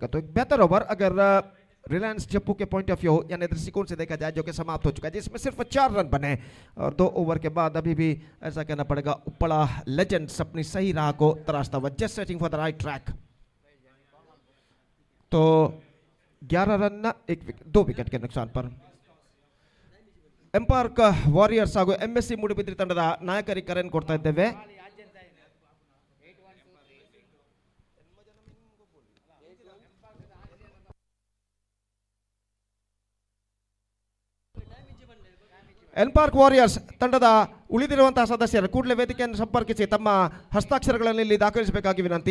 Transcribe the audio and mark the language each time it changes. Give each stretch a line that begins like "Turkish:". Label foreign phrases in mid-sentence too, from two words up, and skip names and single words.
Hindi: तो एक बेहतर ओवर अगर रिलायंस जप्पू के
English: point of view
Hindi: यानी दृष्टिकोण से देखा जाए जो कि समाप्त हो चुका है, जिसमें सिर्फ 4 रन बने और 2 ओवर के बाद अभी भी ऐसा कहना पड़ेगा उपला लेजेंड्स अपनी सही राह को तराशता हुआ,
English: just searching for the right track.
Hindi: तो 11 रन 2 विकेट के नुकसान पर.
Kannada: ಎಂಪಾರ್ಕ್ ವಾರಿಯರ್ಸ್ ಹಾಗೂ MSC ಮೂಡುಬಿದ್ರೆ ತಂಡದ ನಾಯಕರಿಗೆ ಕರೆಯನ್ನು ಕೊಡ್ತಾ ಇದ್ದೇವೆ. ಎನ್ಪಾರ್ಕ್ ವಾರಿಯರ್ಸ್ ತಂಡದ ಉಳಿದಿರುವಂತಹ ಸದಸ್ಯರು ಕೂಡಲೇ ವೇದಿಕೆಯನ್ನು ಸಂಪರ್ಕಿಸಿ ತಮ್ಮ ಹಸ್ತಾಕ್ಷರಗಳನ್ನು ಇಲ್ಲಿ ದಾಖಲಿಸಬೇಕಾಗಿ ವಿನಂತಿ.